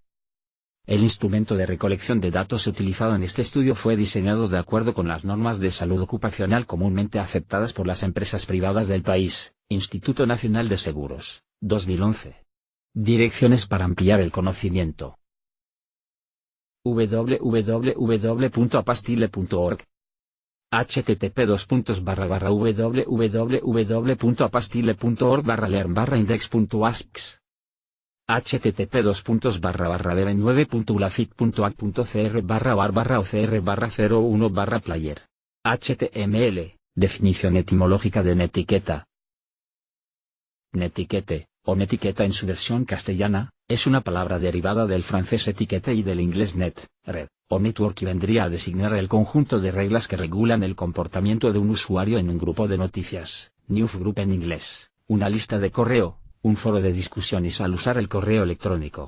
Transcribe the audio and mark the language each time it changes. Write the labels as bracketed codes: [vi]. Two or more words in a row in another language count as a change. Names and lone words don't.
[es] El instrumento de recolección de datos utilizado en este estudio fue diseñado de acuerdo con las normas de salud ocupacional comúnmente aceptadas por las empresas privadas del país, Instituto Nacional de Seguros, 2011. Direcciones para ampliar el conocimiento. www.apastille.org. http://www.apastille.org/learn/index.asks. http://web9.ulafit.ac.cr/OAR/OCR/01/player. HTML, definición etimológica de netiqueta. Netiquette, o netiqueta en su versión castellana, es una palabra derivada del francés etiquette y del inglés net, red, o network y vendría a designar el conjunto de reglas que regulan el comportamiento de un usuario en un grupo de noticias, newsgroup en inglés, una lista de correo, un foro de discusiones al usar el correo electrónico.